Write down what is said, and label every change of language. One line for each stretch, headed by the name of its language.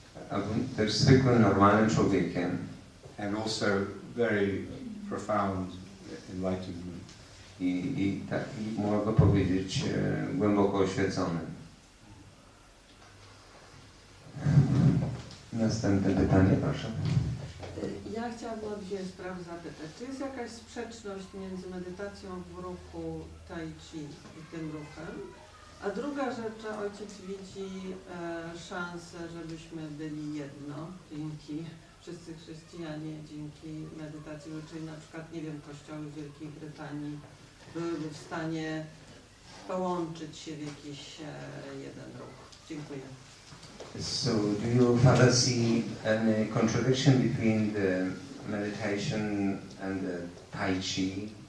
Polish: A był też zwykłym, normalnym człowiekiem.
English: And also very profound enlightenment.
Polish: I mogę powiedzieć, głęboko oświeconym. Następne pytanie, proszę. Ja chciałabym o dwie sprawy zapytać. Czy jest jakaś sprzeczność między medytacją w ruchu tai chi i tym ruchem? A druga rzecz, czy ojciec widzi szansę, żebyśmy byli jedno, dzięki wszyscy chrześcijanie, dzięki medytacji, czyli na przykład, nie wiem, kościoły w Wielkiej Brytanii byłyby w stanie połączyć się w jakiś jeden ruch. Dziękuję.
English: So, do you Father see any contradiction between the meditation and the Tai Chi?